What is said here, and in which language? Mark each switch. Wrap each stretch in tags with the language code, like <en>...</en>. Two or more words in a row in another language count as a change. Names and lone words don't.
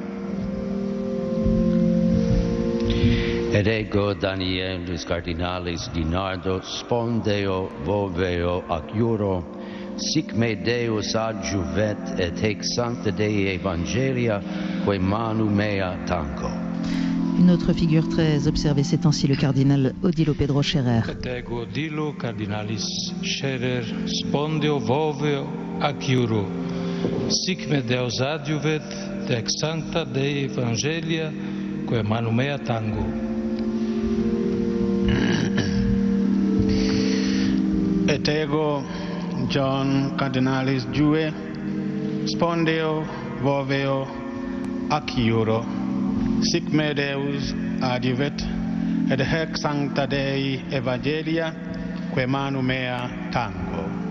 <la>Et ego Danielis Cardinalis Dinardo, spondeo voveo ac iuro, sic me Deus adjuvet et hic sancta Dei Evangelia, que manu mea tango.</la> <fr>Une autre figure très observée ces temps-ci, le cardinal Odilo Pedro Scherer.</fr> <la>Et ego Odilo Cardinalis Scherer, spondeo voveo ac iuro, sic me Deus adjuvet et ex sancta Dei Evangelia, que manu mea tango. Et ego John Cardinalis Jue, spondeo voveo ac iuro, sic me Deus adjuvet et hic sancta Dei Evangelia, que manu mea tango.</la>